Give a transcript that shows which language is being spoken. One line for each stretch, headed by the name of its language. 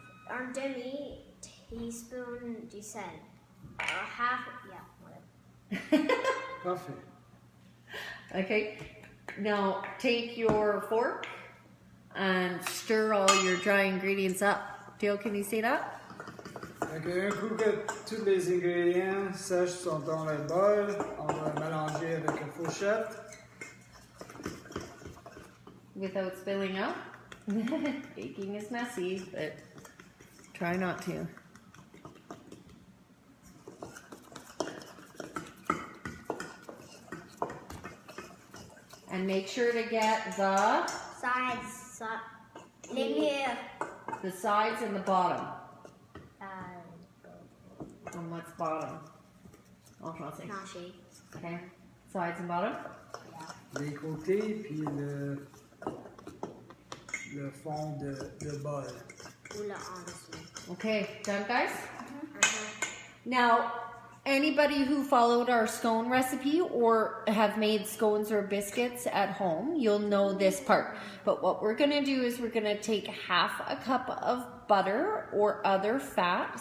French: Un demi-teaspoon du sel.
English: Half, yeah, whatever.
French: Parfait.
English: Okay. Now take your fork and stir all your dry ingredients up. Dale, can you see that?
French: Un coup que tous les ingrédients sèches sont dans le bol, on va mélanger avec une fourchette.
English: Without spilling out. Baking is messy, but try not to. And make sure to get the
French: Sides, les murs.
English: the sides and the bottom. And what's bottom?
French: En français. Plancher.
English: Okay. Sides and bottom.
French: Les côtés, puis le fond de bol. Ou le en dessous.
English: Okay, done guys? Now, anybody who followed our scone recipe or have made scones or biscuits at home, you'll know this part. But what we're gonna do is we're gonna take half a cup of butter or other fat.